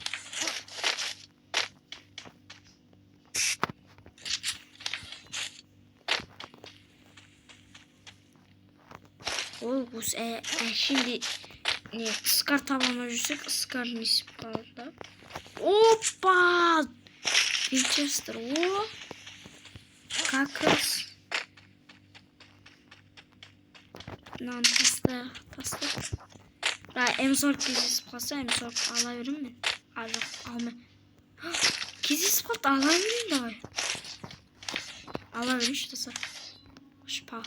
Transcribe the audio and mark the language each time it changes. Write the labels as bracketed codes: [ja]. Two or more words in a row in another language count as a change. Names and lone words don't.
[kk] Ой, осы әшінде скар табалмай жүрсек, скар несіп қалды. Опа! Винчестер, о! [ru] Как раз. [kk] Мынаны тастайық. М40 кездесіп қалса, М40 ала берем мен. Жоқ, алмай. Кездесіп қалды, ала берем давай. Ала берейші достар. Шпа.